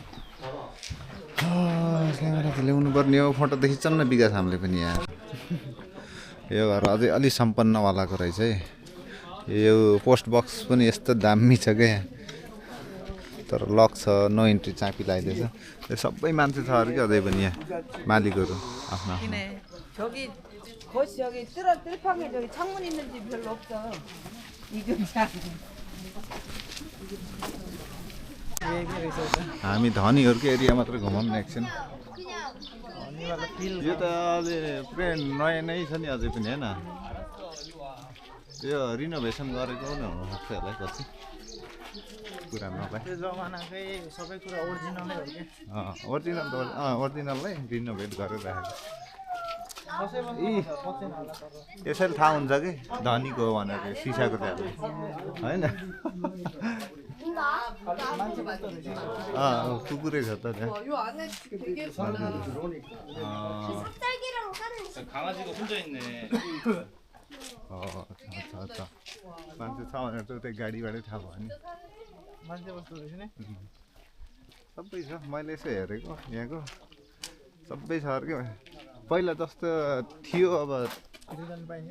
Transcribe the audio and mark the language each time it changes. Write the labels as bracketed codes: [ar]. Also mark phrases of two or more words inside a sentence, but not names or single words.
[ne] क्यामेरा त ल्याउनु पर्ने हो फोटो त खिच्छौँ न विकास हामीले पनि यहाँ यो घर अझै अलि सम्पन्नवालाको रहेछ है यो पोस्ट बक्स पनि यस्तो दामी छ क्या तर लक छ [en] no entry [ne] चाबी लगाइदिएछ यो सबै मान्छे छ अरे कि अझै पनि यहाँ मालिकहरू आफ्नो आफ्नो [ko] 저기 거시 저기 뜰방에 저기 창문 있는 집 별로 없어. 이금장. [ne] हामी धनीहरूको एरिया मात्र घुमाउँ न एकछिन यो त अहिले पुरै नयाँ नै छ नि अझै पनि होइन यो रिनोभेसन गरेको नै हुनसक्छ होला है पछि पुरानोलाई त्यो जमानाकै सबै कुरा ओरिजिनलै हो के ओरिजिनल त ओरिजिनललाई रिनोभेट गरेर राखेको यसैले थाहा हुन्छ कि धनीको हो भनेर सिसाको चाहिँ होइन कुकुरै छ त त्यहाँ [ko] 강아지가 혼자 있네. [ne] अच्छा मान्छे छ भनेर चाहिँ त्यही गाडीबाटै थाहा भयो नि मान्छे बस्दो रहेछ नि सबै छ मैले यसो हेरेको यहाँको सबै छ अरे के पहिला जस्तो थियो अब रिटर्न पाइयो